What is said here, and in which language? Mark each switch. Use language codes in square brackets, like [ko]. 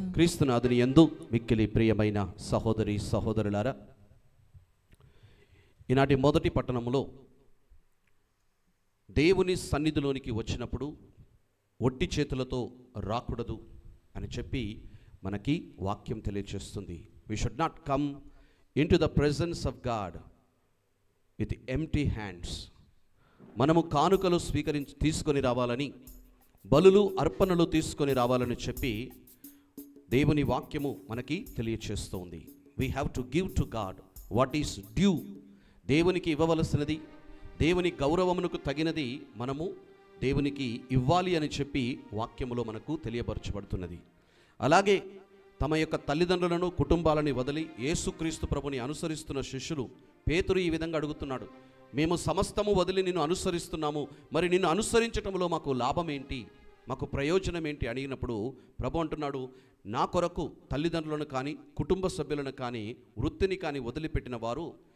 [te] క్రీస్తునాథుని యందు మిక్కిలి ప్రియమైన సహోదరి సహోదరులారా, ఈనాటి మొదటి పట్టణంలో దేవుని సన్నిధిలోనికి వచ్చినప్పుడు ఒట్టి చేతులతో రాకూడదు అని చెప్పి మనకి వాక్యం తెలియజేస్తుంది. [en] We should not come into the presence of God with empty hands. [te] మనము కానుకలు తీసుకొని రావాలని, బలులు అర్పణలు తీసుకొని రావాలని చెప్పి దేవుని వాక్యము మనకి తెలియచేస్తుంది. [en] We have to give to God what is due. [te] దేవునికి ఇవ్వవలసినది, దేవుని గౌరవమునకు తగినది మనము దేవునికి ఇవ్వాలి అని చెప్పి వాక్యములో మనకు తెలియపరచబడుతున్నది. అలాగే తమ యొక్క తల్లిదండ్రులను, కుటుంబాలని వదిలి యేసుక్రీస్తు ప్రభుని అనుసరిస్తున్న శిష్యులు పేతురు ఈ విధంగా అడుగుతున్నాడు, మేము సమస్తము వదిలి నిన్ను అనుసరిస్తున్నాము, మరి నిన్ను అనుసరించటంలో మాకు లాభం ఏంటి, మాకు ప్రయోజనం ఏంటి అడిగినప్పుడు ప్రభు అంటున్నాడు, నా కొరకు తల్లిదండ్రులను కానీ, కుటుంబ సభ్యులను కానీ, వృత్తిని కానీ వదిలిపెట్టిన వారు